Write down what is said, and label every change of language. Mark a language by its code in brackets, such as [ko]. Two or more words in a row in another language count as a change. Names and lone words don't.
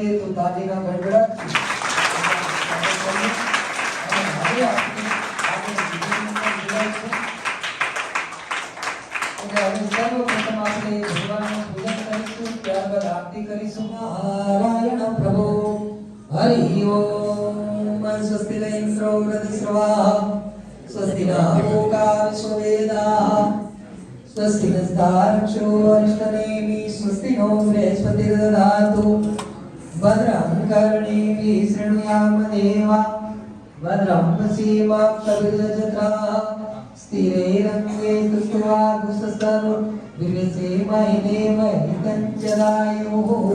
[gu] તો તાલીના ગડગડાટ હવે આપણે સર્વપ્રથમ આપણે ભગવાનનું પૂજન કરીશું, ત્યારબાદ આરતી કરીશું. નારાયણ પ્રભુ હરિ ઓમ. [sa] स्वस्ति न इन्द्रो वृद्धश्रवाः स्वस्ति न पूषा विश्ववेदाः स्वस्ति नस्तारक्षो अरिष्टनेमिः स्वस्ति नो बृहस्पतिर्दधातु भद्रं कर्णेभिः शृणुयाम देवा भद्रं पश्येमाक्षभिर्यजत्राः स्थिरैरङ्गे तुष्ट्वा गुसस्तनु विवेशेमहि कञ्चनायुः.